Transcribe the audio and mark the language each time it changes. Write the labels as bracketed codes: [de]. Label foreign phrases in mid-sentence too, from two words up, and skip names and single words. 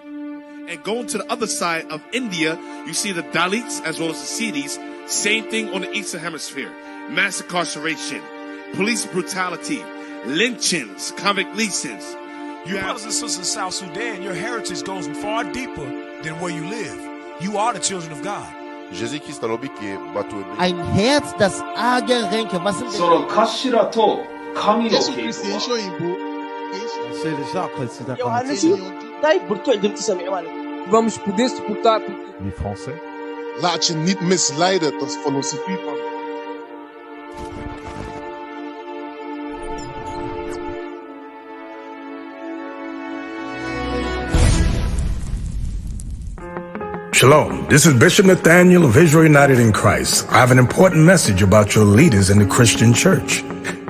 [en] And going to the other side of India, you see the Dalits as well as the Siddhis. Same thing on the Eastern Hemisphere. Mass incarceration, police brutality, lynchings, convict leasings. You brothers and sisters in South Sudan, your heritage goes far deeper than where you live. You are the children of God. [de] Ein Herz, das arge Ränke. Was sind [fr] Les Français. [nl] Laat je niet misleiden tot filosofie van. [en] Shalom, this is Bishop Nathaniel of Israel United in Christ. I have an important message about your leaders in the Christian church.